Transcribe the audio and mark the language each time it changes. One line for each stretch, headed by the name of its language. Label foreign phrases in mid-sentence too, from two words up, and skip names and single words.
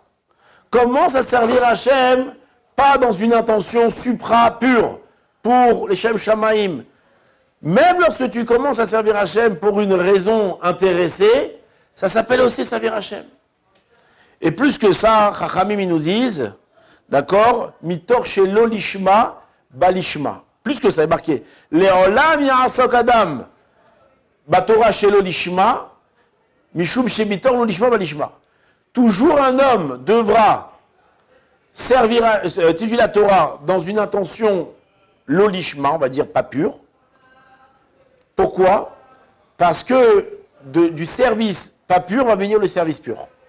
French: Commence à servir Hachem, pas dans une intention supra-pure, pour les
Hebrew: שם שמים.
French: Même lorsque tu commences à servir Hachem pour une raison intéressée, Ça s'appelle aussi servir Hachem. Et plus que ça, Chachamim ils nous disent, d'accord,
Hebrew: מתוך שלא לשמה בא לשמה.
French: Plus que ça, il est marqué,
Hebrew: לעולם יעסוק אדם בתורה שלא לשמה משום שמתוך לא לשמה בא לשמה.
French: Toujours un homme devra servir, étudier la Torah dans une intention lolishma, on va dire pas pure. Pourquoi? Parce que du service pas pur va venir le service pur.